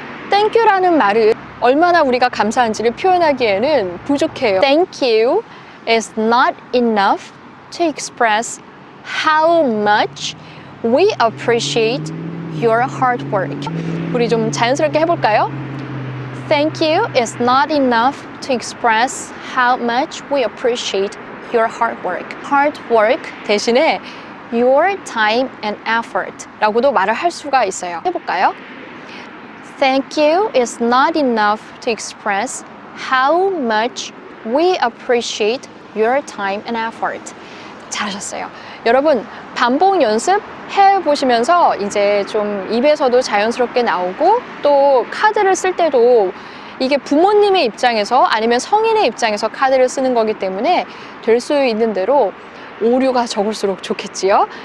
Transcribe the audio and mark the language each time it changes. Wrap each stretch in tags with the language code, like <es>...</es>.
<ko>thank you라는 말은 얼마나 우리가 감사한지를 표현하기에는 부족해요.</ko> <en>Thank you is not enough to express how much we appreciate your hard work.</en> <ko>우리 좀 자연스럽게 해볼까요?</ko> <en>Thank you is not enough to express how much we appreciate your hard work. Hard work</en> <ko>대신에</ko> <en>your time and effort</en> <ko>라고도 말을 할 수가 있어요. 해볼까요?</ko> <en>Thank you is not enough to express how much we appreciate your time and effort.</en> <ko>잘하셨어요. 여러분, 반복 연습 해보시면서 이제 좀 입에서도 자연스럽게 나오고 또 카드를 쓸 때도 이게 부모님의 입장에서 아니면 성인의 입장에서 카드를 쓰는 거기 때문에 될 수 있는 대로 오류가 적을수록 좋겠지요.</ko>